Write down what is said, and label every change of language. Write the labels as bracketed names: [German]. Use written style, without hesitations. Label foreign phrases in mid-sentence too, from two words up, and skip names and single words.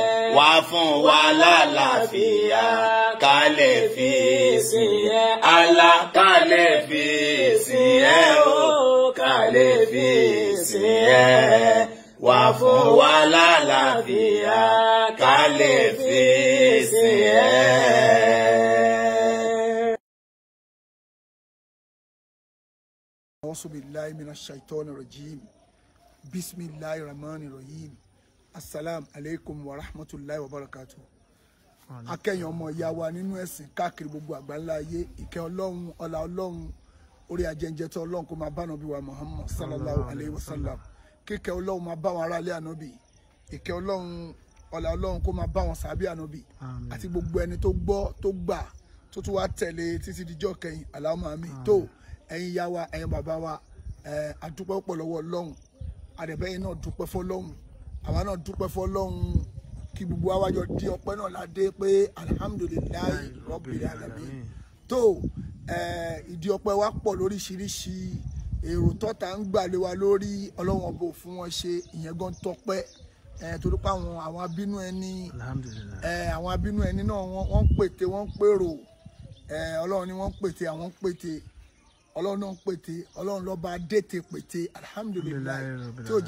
[Yoruba] Wá fún wa lálàáfíà ká lè fi sìn ẹ́ Allah ká lè fi sìn ẹ́ o ká lè fi sìn ẹ́. Wá fún wa lálàáfíà ká lè fi sìn ẹ́. [Arabic] أعوذ بالله من الشيطان الرجيم. بسم الله الرحمن الرحيم السلام عليكم ورحمة الله وبركاته. [Yoruba] Akẹ́yìn ọmọ ìyá wa nínú ẹ̀sìn káàkiri gbogbo àgbáńlá ayé ìkẹ́ Ọlọ́run ọlá Ọlọ́run orí ajẹ́njẹ́ tó Ọlọ́run kó máa bá Ànábì wa Muhammad [Arabic] صلى الله عليه وسلم. [Yoruba] Kíkẹ́ Ọlọ́run máa bá wọn aráalé Ànábì. Ìkẹ́ Ọlọ́run ọlá Ọlọ́run kó máa bá wọn sàábí Ànábì. Àti gbogbo ẹni tó gbọ́ tó gbà tó tún wá tẹ̀lé títí dijọ́ kẹyìn [Arabic] اللهم آمين. [Yoruba] Tó ẹ̀yin ìyá wa ẹ̀yin bàbá wa àdúpẹ́ pọ̀ lọ́wọ́ Ọlọ́run. Àdẹ̀bẹ́yìn náà dúpẹ́ fọ́lọ́run. Àwa náà dúpẹ́ fọ́lọ́run kí gbogbo àwájọ di ọpẹ́ náà ládé pé [Arabic] الحمد لله رب العالمين. [Yoruba] tó ìdí ọpẹ́ wa pọ̀ lóríṣiríṣi èrò tọ́ta ń gbà lé wa lórí ọlọ́wọ́n bò fún wọn ṣe ìyẹn gan tọpẹ́ torí pé àwọn abínú ẹni àwọn abínú ẹni náà wọ́n ń pète wọ́n ń pèrò ọlọ́run ni wọ́n ń pète àwọn ń pète ọlọ́run náà ń pète ọlọ́run lọ́ba dètè pète alihamudulilayi tí ó